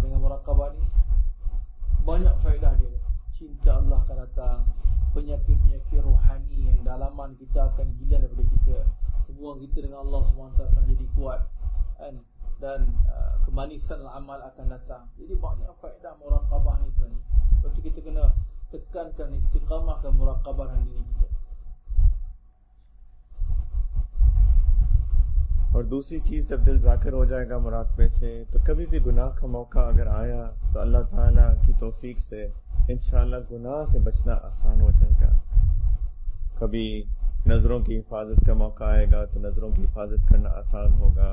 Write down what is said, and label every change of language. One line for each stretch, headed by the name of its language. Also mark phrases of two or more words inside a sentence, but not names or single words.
Malay: Dengan muraqabah ni banyak faedah dia. Cinta Allah akan datang, penyakit-penyakit rohani yang dalaman kita akan hilang daripada kita. Hubungan kita dengan Allah SWT akan jadi kuat, dan kemanisan amal akan datang. Jadi banyak faedah muraqabah ni sebenarnya. Sebab tu kita kena tekankan, istiqamahkan muraqabah dalam diri kita.
Urdu: اور دوسری چیز، جب دل ذاکر ہو جائے گا مراقبے سے، تو کبھی بھی گناہ کا موقع اگر آیا تو اللہ تعالیٰ کی توفیق سے
Arabic: انشاءاللہ
Urdu: گناہ سے بچنا آسان ہو جائے گا. کبھی نظروں کی حفاظت کا موقع آئے گا تو نظروں کی حفاظت کرنا آسان ہوگا.